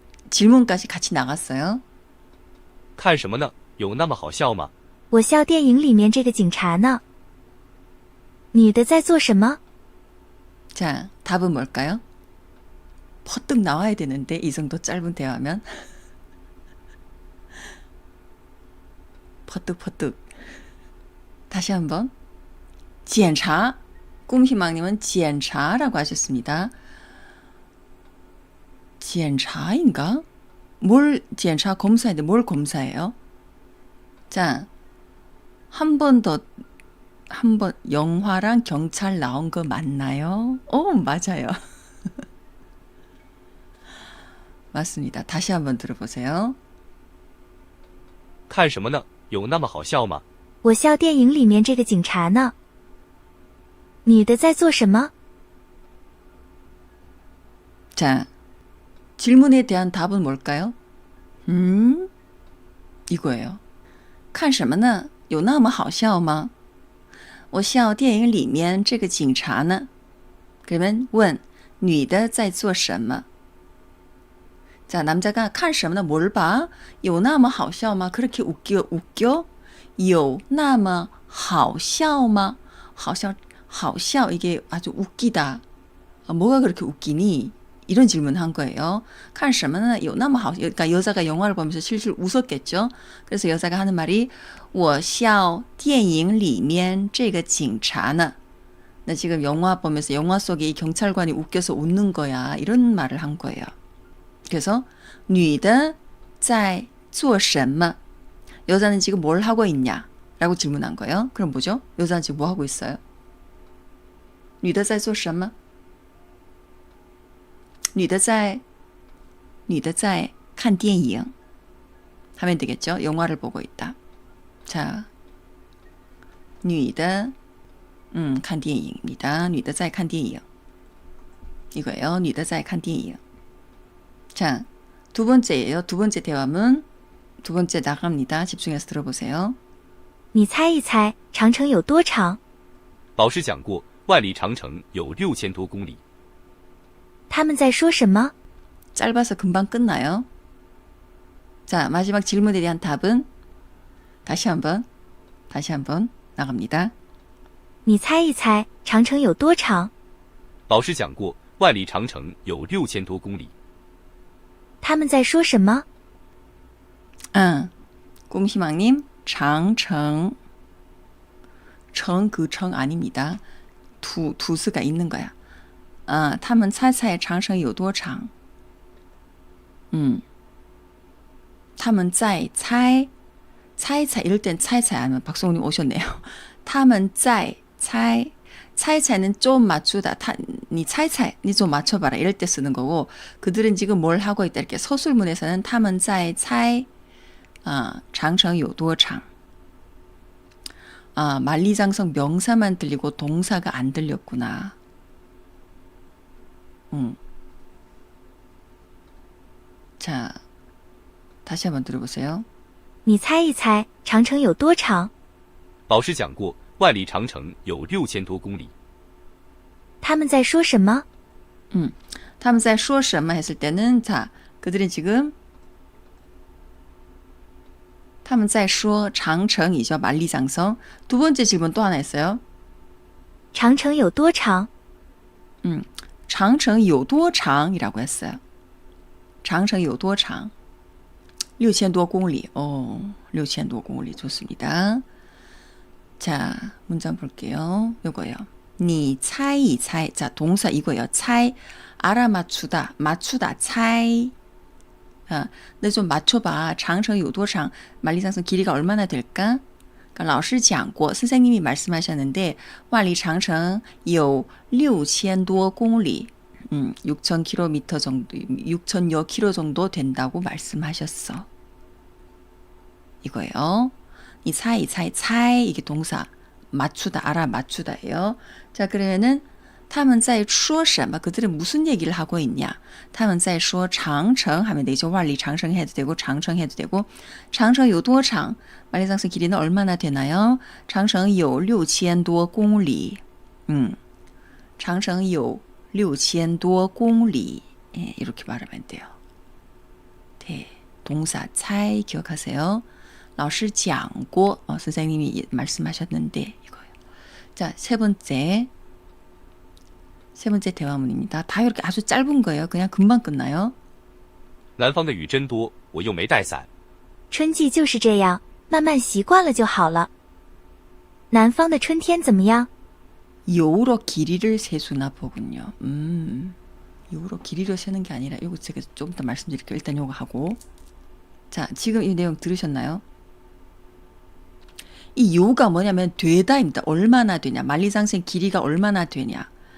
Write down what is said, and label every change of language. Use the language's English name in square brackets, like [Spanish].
[Korean] 질문까지 같이 나갔어요. [Chinese] 看什么呢？有那么好笑吗？我笑电影里面这个警察呢。女的在做什么？ [Korean] 자, 답은 뭘까요? 퍼뜩 나와야 되는데 이 정도 짧은 대화면 퍼뜩 다시 한번 检查 꿈희망님은 检查라고 하셨습니다. 检查인가? 뭘 检查 검사인데 뭘 검사해요? 자, 한 번 영화랑 경찰 나온 거 맞나요? 맞아요. 맞습니다. 다시 한번 들어보세요. [Chinese] 看什么呢？有那么好笑吗？我笑电影里面这个警察呢。女的在做什么？ [Korean] 자, 질문에 대한 답은 뭘까요? 이거예요. [Chinese] 看什么呢？有那么好笑吗？我笑电影里面这个警察呢。 [Korean] 그러면 [Chinese] 问女的在做什么？ [Korean] 자, 남자가 [Chinese] 看什么呢? [Korean] 뭘 봐? [Chinese] 有那么好笑吗? [Korean] 그렇게 웃겨? [Chinese] 有那么好笑吗? [Korean] 好笑 이게 아주 웃기다. 뭐가 그렇게 웃기니? 이런 질문 한 거예요. [Chinese] 看什么呢? 有那么好 [Korean] 그러니까 여자가 영화를 보면서 실실 웃었겠죠. 그래서 여자가 하는 말이 [Chinese] 我笑电影里面这个警察呢. [Korean] 나 지금 영화 보면서 영화 속에 이 경찰관이 웃겨서 웃는 거야. 이런 말을 한 거예요. 그래서 [Chinese] 女的在做什么? [Korean] 여자는 지금 뭘 하고 있냐? 라고 질문한 거예요. 그럼 뭐죠? 여자는 지금 뭐 하고 있어요? [Chinese] 女的在做什么? 女的在看电影 [Korean] 하면 되겠죠? 영화를 보고 있다. 자, [Chinese] 女的看电影입니다. 女的在看电影 이거예요. 女的在看电影 [Korean] 자, 두 번째예요. 두 번째 대화문. 두 번째 나갑니다. 집중해서 들어보세요. [Chinese] 你猜一猜，长城有多长？老师讲过，万里长城有6000多公里。他们在说什么？ [Korean] 짧아서 금방 끝나요. 자, 마지막 질문에 대한 답은 다시 한번 나갑니다. [Chinese] 你猜一猜，长城有多长？老师讲过，万里长城有6000多公里。他们在说什么？ [Korean] 꿈희망님, 장청. 청, 그 청 아닙니다. 두스가 있는 거야. [Chinese] 他们猜猜长城有多长? 他们在猜 [Korean] 이럴 땐猜猜 하면 박성우님 오셨네요. 他们在猜 차이차이는 좀 맞추다. 니 차이차이, 니 좀 맞춰봐라. 이럴 때 쓰는 거고, 그들은 지금 뭘 하고 있다. 이렇게 서술문에서는 [Chinese] 他们在猜 长城有多长? [Korean] 만리장성 명사만 들리고 동사가 안 들렸구나. 자, 다시 한번 들어보세요. [Chinese] 你猜一猜，长城有多长？老师讲过，万里长城有6000多公里。他们在说什么？他们在说什么 [Korean] 했을 때는 자, 그들은 지금 [Chinese] 他们在说 [Korean] 장城이죠. 만리장성. 두 번째 질문 또 하나 있어요. [Chinese] 长城有多长？ 장城有多长 [Korean] 이라고 했어요. [Chinese] 장城有多长? 6000多公里. [Korean] 6000多公里. 좋습니다. 자, 문장 볼게요. 요거요. 니 차이 차이. 자, 동사 이거예요. 차이 알아맞추다, 맞추다, 차이. 너 좀 맞춰봐. [Chinese] 장청有多长? [Korean] 만리장성 길이가 얼마나 될까? 그러니까 [Chinese] 老师讲过, [Korean] 선생님이 말씀하셨는데 [Chinese] 万里长城有6000多公里. [Korean] 6,000km 정도, 6,000여 킬로 정도 된다고 말씀하셨어. 이거예요. 이 차이, 차이, 차이 이게 동사 맞추다, 알아 맞추다예요. 자, 그러면은 [Chinese] 他们在说什么? [Korean] 그들은 무슨 얘기를 하고 있냐? [Chinese] 他们在说长城 [Korean] 하면 되죠. 万里长城 해도 되고长城 해도 되고. [Chinese] 长城有多长? [Korean] 만리장성 길이는 얼마나 되나요? [Chinese] 长城有6000多公里.长城有6000多公里. [Korean] 예, 이렇게 말하면 돼요. 네, 동사 차이 기억하세요. [Chinese] 老师讲过, [Korean] 선생님이 말씀하셨는데 이거예요. 자, 세 번째 대화문입니다. 다 이렇게 아주 짧은 거예요. 그냥 금방 끝나요. [Chinese] 南方的雨真多，我又没带伞。春季就是这样，慢慢习惯了就好了。南方的春天怎么样？ [Korean] 여우로 길이를 세수나 보군요. 여우로 길이를 세는 게 아니라 이거 제가 좀 더 말씀드릴게요. 일단 이거 하고. 자, 지금 이 내용 들으셨나요? 이 요가 뭐냐면 되다입니다. 얼마나 되냐. 만리장성 길이가 얼마나 되냐.